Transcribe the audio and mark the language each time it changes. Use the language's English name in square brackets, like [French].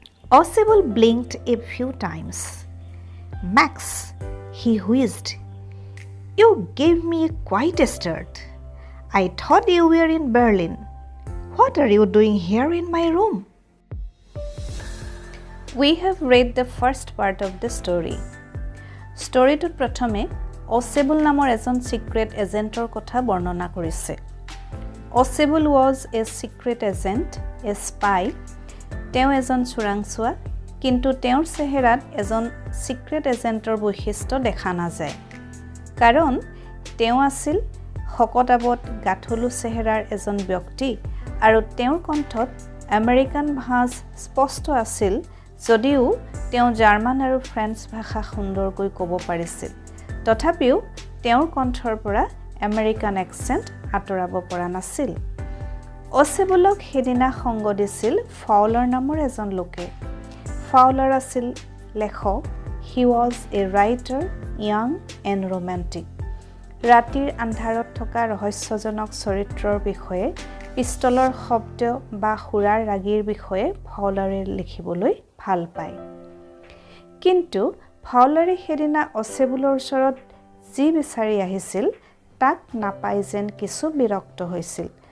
[English] Oswald blinked a few times. Max, he wheezed. You gave me quite a start. I thought you were in Berlin. What are you doing here in my room? We have read the first part of the story. [Assamese] Storyটোত প্ৰথমে Oswald নামৰ এজন secret এজেন্টৰ কথা বৰ্ণনা কৰিছে। [English] Oswald was a secret agent, a spy. [Assamese] তেওঁ এজন চোৰাংচোৱা, কিন্তু তেওঁৰ চেহেৰাত এজন সিক্ৰেট এজেন্টৰ বৈশিষ্ট্য দেখা নাযায়। কাৰণ তেওঁ আছিল শকতাবত গাঠলু চেহেৰাৰ এজন ব্যক্তি আৰু তেওঁৰ কণ্ঠত আমেৰিকান ভাঁজ স্পষ্ট আছিল। যদিও তেওঁ জাৰ্মান আৰু ফ্ৰেঞ্চ ভাষা সুন্দৰকৈ ক'ব পাৰিছিল, তথাপিও তেওঁৰ কণ্ঠৰ পৰা আমেৰিকান এক্সেণ্ট আঁতৰাব পৰা নাছিল। Oswaldক সেদিনা সংগ দিছিল ফাউলাৰ নামৰ এজন লোকে। ফাউলাৰ আছিল লেখক। [English] He was a writer, young and romantic. [Assamese] ৰাতিৰ আন্ধাৰত থকা ৰহস্যজনক চৰিত্ৰৰ বিষয়ে পিষ্টলৰ শব্দ বা সুৰাৰ ৰাগীৰ বিষয়ে ফাউলাৰে লিখিবলৈ ভাল পায়। কিন্তু ফাউলাৰে সেইদিনা অচেবুলৰ ওচৰত যি বিচাৰি আহিছিল তাক নাপাই যেন কিছু বিৰক্ত হৈছিল।